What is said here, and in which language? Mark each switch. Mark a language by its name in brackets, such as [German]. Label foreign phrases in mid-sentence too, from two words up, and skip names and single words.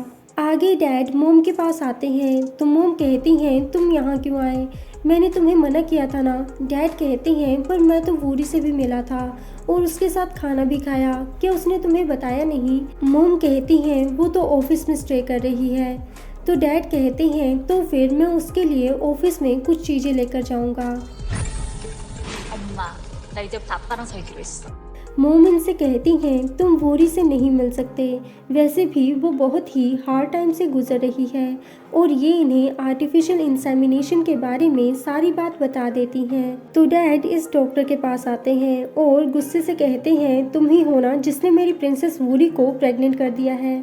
[Hindi] आगे डैड मोम के पास आते हैं तो मोम कहती हैं तुम यहाँ क्यों आए, मैंने तुम्हें मना किया था ना। डैड कहते हैं पर मैं तो वूरी से भी मिला था और उसके साथ खाना भी खाया, क्या उसने तुम्हें बताया नहीं? मोम कहती हैं वो तो ऑफिस में स्टे कर रही है। तो डैड कहते हैं तो फिर मैं उसके लिए ऑफिस में कुछ चीज़ें लेकर जाऊंगा। [Korean] 엄마, 나 이제부터 아빠랑 살기로 했어. [Hindi] मोम इनसे कहती हैं तुम वूरी से नहीं मिल सकते, वैसे भी वो बहुत ही हार्ड टाइम से गुजर रही है और ये इन्हें आर्टिफिशियल इंसेमिनेशन के बारे में सारी बात बता देती हैं। तो डैड इस डॉक्टर के पास आते हैं और गुस्से से कहते हैं तुम ही हो ना जिसने मेरी प्रिंसेस वूरी को प्रेग्नेंट कर दिया है।